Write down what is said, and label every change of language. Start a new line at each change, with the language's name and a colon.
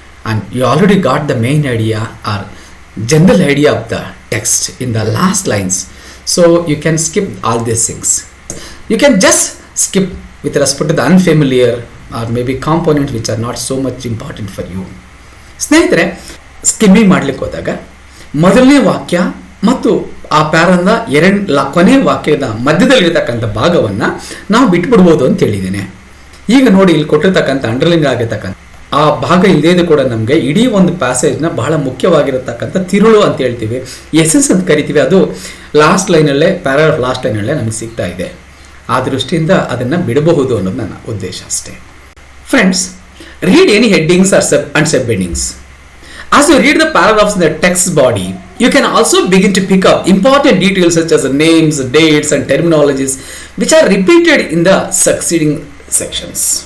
English: And you already got the main idea or general idea of the text in the last lines. So you can skip all these things. You can just skip with respect to the unfamiliar or maybe components which are not so much important for you.
Kannada: ಸ್ನೇಹಿತರೆ, skimming ಮಾಡಲಿಕ್ಕೆ ಹೋದಾಗ ಮೊದಲನೇ ವಾಕ್ಯ ಮತ್ತು ಆ ಪ್ಯಾರನ್ನ ಕೊನೆಯ ವಾಕ್ಯದ ಮಧ್ಯದಲ್ಲಿರ್ತಕ್ಕಂಥ ಭಾಗವನ್ನು ನಾವು ಬಿಟ್ಬಿಡ್ಬೋದು ಅಂತ ಹೇಳಿದ್ದೇನೆ. ಈಗ ನೋಡಿ, ಇಲ್ಲಿ ಕೊಟ್ಟಿರ್ತಕ್ಕಂಥ ಅಂಡರ್ಲೈನ್ ಆಗಿರ್ತಕ್ಕಂಥ ಆ ಭಾಗ ಇಲ್ಲದೇ ಕೂಡ ನಮಗೆ ಇಡೀ ಒಂದು ಪ್ಯಾಸೇಜ್ನ ಬಹಳ ಮುಖ್ಯವಾಗಿರತಕ್ಕಂಥ ತಿರುಳು ಅಂತ ಹೇಳ್ತೀವಿ, ಎಸೆನ್ಸ್ ಅಂತ ಕರಿತೀವಿ, ಅದು ಲಾಸ್ಟ್ ಲೈನಲ್ಲೇ ಪ್ಯಾರಾಗ್ರಾಫ್ ಲಾಸ್ಟ್ ಲೈನಲ್ಲೇ ನಮಗೆ ಸಿಗ್ತಾ ಇದೆ. ಆ ದೃಷ್ಟಿಯಿಂದ ಅದನ್ನು ಬಿಡಬಹುದು ಅನ್ನೋದು ನನ್ನ ಉದ್ದೇಶ ಅಷ್ಟೇ.
English: Friends, read any headings or and subheadings. As you read the paragraphs in the text body, you can also begin to pick up important details such as names, dates and terminologies which are repeated in the succeeding sections.